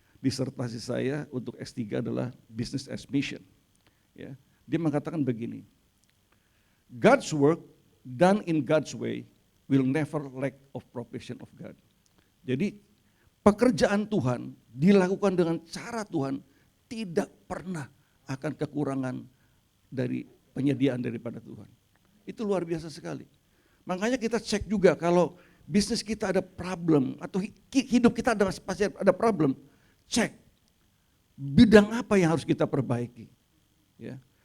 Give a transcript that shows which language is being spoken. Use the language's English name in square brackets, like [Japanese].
[Indonesian] disertasi saya untuk S3 adalah Business as Mission. [English] Ya, dia mengatakan begini, God's work done in God's way will never lack of provision of God. [Indonesian] Jadi pekerjaan Tuhan dilakukan dengan cara Tuhan tidak pernah akan kekurangan dari penyediaan daripada Tuhan. Itu luar biasa sekali. Makanya kita cek juga kalau bisnis kita ada problem atau hidup kita pasti ada problem, cek bidang apa yang harus kita perbaiki. Ya.